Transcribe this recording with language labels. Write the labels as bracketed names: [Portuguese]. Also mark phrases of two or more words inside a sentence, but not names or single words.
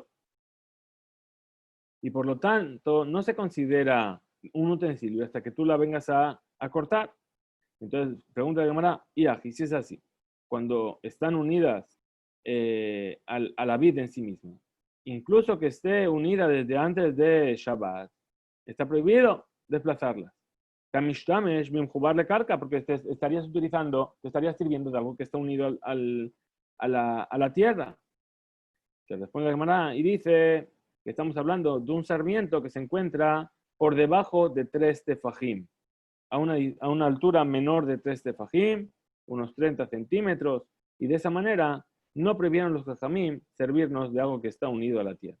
[Spanish] Y por lo tanto, no se considera un utensilio hasta que tú la vengas a cortar. Entonces, pregunta de Gemara, y si es así, cuando están unidas a la vid en sí misma, incluso que esté unida desde antes de Shabbat, está prohibido desplazarla. [Aramaic] קמשתמש במחובר לקרקע, [Spanish] porque te estarías sirviendo de algo que está unido a la tierra. Se responde la Gemara y dice que estamos hablando de un sarmiento que se encuentra por debajo de 3 tefajim, a una altura menor de 3 tefajim, unos 30 centímetros, y de esa manera no prohibieron los jajamim servirnos de algo que está unido a la tierra.